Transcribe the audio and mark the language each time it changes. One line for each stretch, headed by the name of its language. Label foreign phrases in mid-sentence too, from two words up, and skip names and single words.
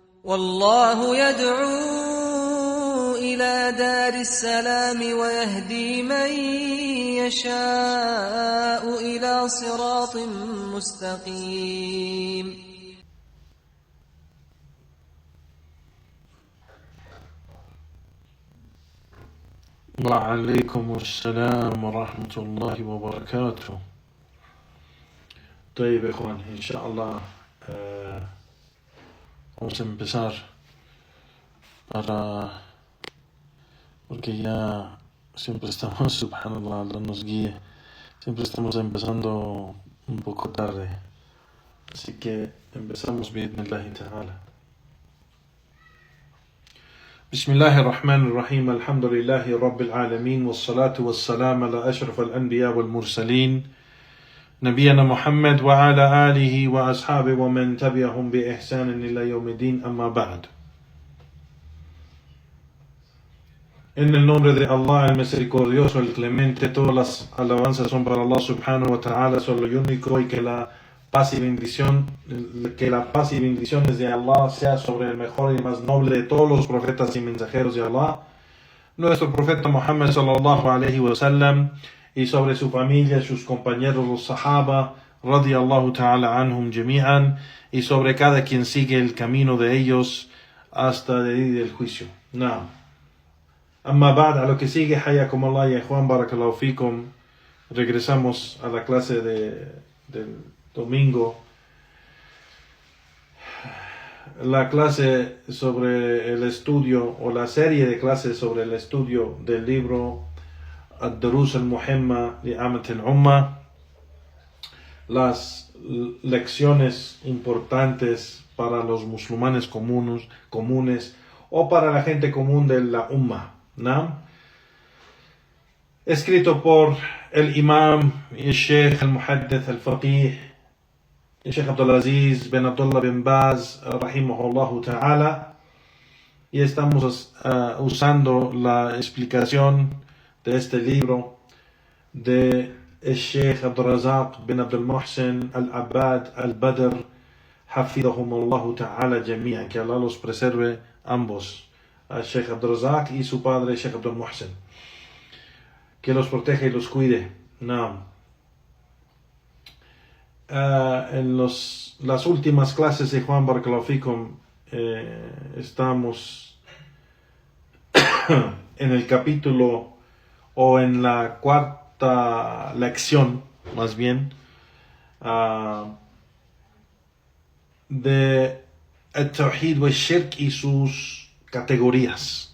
Arabic: والله يدعو إلى دار السلام ويهدي من يشاء إلى صراط مستقيم. وعليكم السلام ورحمة الله وبركاته. طيب إخوان,
Spanish: inshallah vamos a empezar porque ya siempre estamos, subhanallah, Allah nos guíe, siempre estamos empezando un poco tarde, así que empezamos
Arabic: بإذن الله تعالى. بسم الله الرحمن الرحيم الحمد لله رب العالمين والصلاة والسلام على أشرف الأنبياء والمرسلين نبينا محمد وعلى آله وأصحابه ومن تبعهم بإحسان إلى يوم الدين أما بعد.
Spanish: En el nombre de Allah, el misericordioso, el clemente, todas las alabanzas son para Allah
Arabic: سبحانه وتعالى,
Spanish: solo y único, y que la paz y bendiciones de Allah sea sobre el mejor y más noble de todos los profetas y mensajeros de Allah, nuestro profeta Muhammad
Arabic: صلى الله عليه وسلم,
Spanish: y sobre su familia, sus compañeros, los sahaba,
Arabic: رضي الله تعالى عنهم جميعا,
Spanish: y sobre cada quien sigue el camino de ellos hasta el día del juicio.
Arabic: نعم. أما بعد,
Spanish: a lo que sigue,
Arabic: حياكم الله
Spanish: y Juan
Arabic: بارك الله فيكم,
Spanish: regresamos a la clase del domingo, la clase sobre el estudio, o la serie de clases sobre el estudio del libro Ad-Durus al-Muhimma li Amat al-Umma, las lecciones importantes para los musulmanes comunes o para la gente común de la Umma, ¿no? Escrito por el imam y el sheikh, el muhaddith, el faqih, el sheikh Abdulaziz bin Abdullah bin Baz,
Arabic: رحمه الله تعالى,
Spanish: y estamos usando la explicación de este libro de el sheikh Abdurrazaq bin Abdul Muhsin al-Abbad al-Badr,
Arabic: حفظهم الله تعالى جميعا,
Spanish: que Allah los preserve ambos, al sheikh Abdurrazaq y su padre, el sheikh Abdul Muhsin, que los proteja y los cuide. No. En las últimas clases de Juan
Arabic: بارك الله فيكم,
Spanish: estamos en el capítulo, o en la cuarta lección, más bien, de el-Tawhid wa el-Shirk y sus categorías.